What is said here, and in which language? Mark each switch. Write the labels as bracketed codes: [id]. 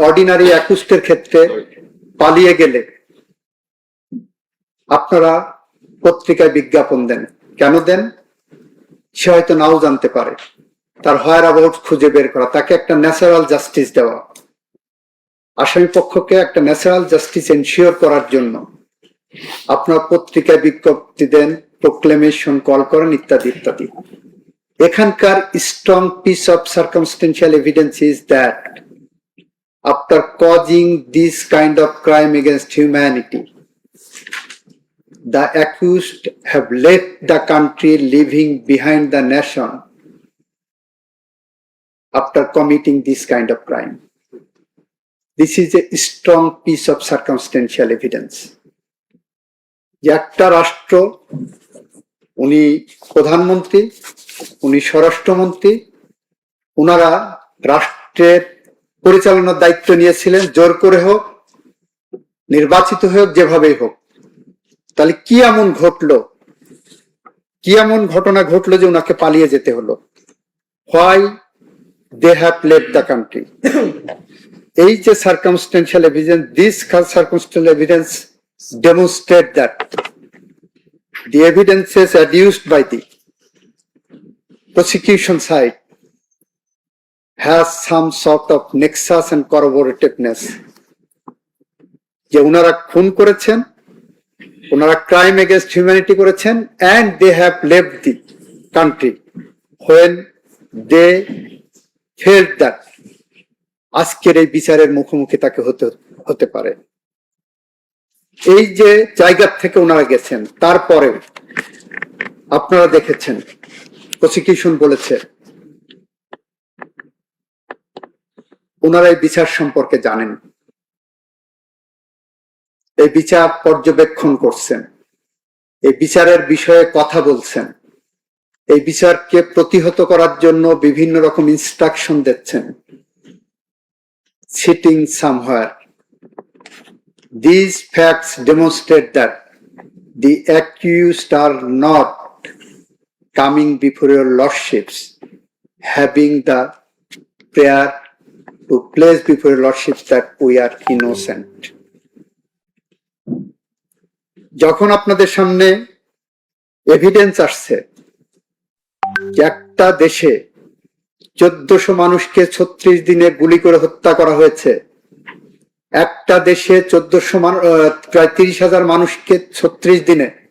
[bn] Ordinary অ্যাকুস্টের ক্ষেত্রে পালিয়ে গেলে আপনারা পত্রিকায় বিজ্ঞাপন দেন, কেন দেন? সে হয়তো নাও জানতে পারে, তার হোয়ার অ্যাবাউট খুঁজে বের করা, তাকে একটা ন্যাচারাল জাস্টিস দেওয়া, আসামি পক্ষকে একটা ন্যাচারাল জাস্টিস এনশিওর করার জন্য আপনার পত্রিকায় বিজ্ঞপ্তি দেন, প্রোক্লেমেশন কল করেন, ইত্যাদি ইত্যাদি। [en] এখানকার strong piece of circumstantial evidence is that after causing this kind of crime against humanity, the accused have left the country leaving behind the nation after committing this kind of crime. This is a strong piece of circumstantial evidence. [bn] যে একটা রাষ্ট্র, উনি প্রধানমন্ত্রী, উনি স্বরাষ্ট্রমন্ত্রী, ওনারা রাষ্ট্রের পরিচালনার দায়িত্ব নিয়েছিলেন, জোর করে হোক, নির্বাচিত হোক, যেভাবেই হোক। তাহলে কি এমন ঘটলো, কি এমন ঘটনা ঘটলো যে ওনাকে পালিয়ে যেতে হলো? [en] Why they have left the country. [bn] এই যে [en] Circumstantial evidence, this circumstantial evidence demonstrate that the evidences adduced by the prosecution side has some sort of nexus and corroborativeness. [bn] যে ওনারা খুন করেছেন, ওনারা ক্রাইম এগেনস্ট হিউম্যানিটি করেছেন, [en] and they have left the country when they felt that [bn] আজকের এই বিচারের মুখোমুখি তাকে হতে পারে। এই যে জায়গা থেকে ওনারা গেছেন, তারপরে আপনারা দেখেছেন প্রসিকিউশন বলেছে ওনারা এই বিচার সম্পর্কে জানেন, এই বিচার পর্যবেক্ষণ করছেন, এই বিচারের বিষয়ে কথা বলছেন, এই বিচারকে প্রতিহত করার জন্য বিভিন্ন রকম ইনস্ট্রাকশন দিচ্ছেন। [en] Sitting somewhere, these facts demonstrate that the accused are not coming before your lordships having the prayer to place before your lordships that we are innocent. [bn] যখন আপনাদের সামনে এভিডেন্স আসছে যে একটা দেশে 1400 মানুষকে 36 দিনে গুলি করে হত্যা করা হয়েছে, একটা দেশে 1400 প্রায় 30,000 মানুষকে 36 দিনে